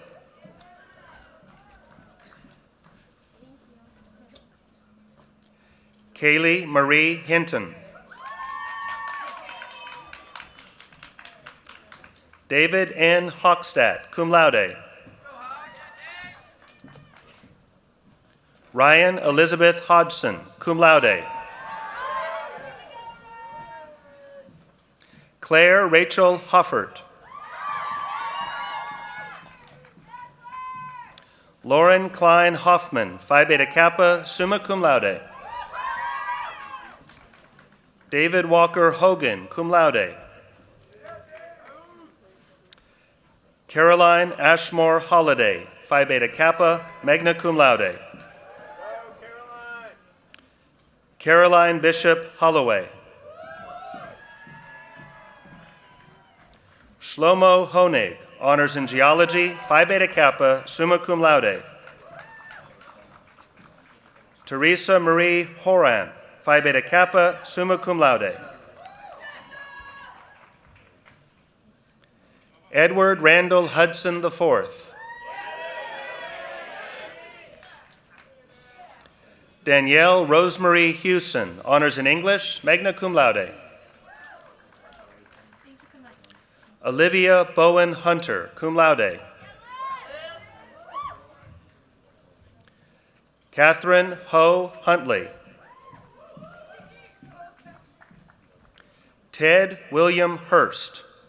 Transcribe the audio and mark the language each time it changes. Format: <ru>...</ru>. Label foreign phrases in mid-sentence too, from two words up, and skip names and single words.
<en>Kaylee Marie Hinton. David N. Hochstadt,</en> <la>cum laude.</la> <en>Ryan Elizabeth Hodgson,</en> <la>cum laude.</la> <en>Claire Rachel Hoffert. Lauren Klein Hoffman, Phi Beta Kappa,</en> <la>summa cum laude.</la> <en>David Walker Hogan,</en> <la>cum laude.</la> <en>Caroline Ashmore Holliday, Phi Beta Kappa,</en> <la>magna cum laude.</la> <en>Caroline Bishop Holloway. Shlomo Honig, honors in geology, Phi Beta Kappa,</en> <la>summa cum laude.</la> <en>Teresa Marie Horan, Phi Beta Kappa,</en> <la>summa cum laude.</la> <en>Edward Randall Hudson IV. Danielle Rosemary Hewson, honors in English,</en> <la>magna cum laude.</la> <en>Olivia Bowen Hunter,</en> <la>cum laude.</la> <en>Catherine Ho Huntley. Ted William Hurst.</en>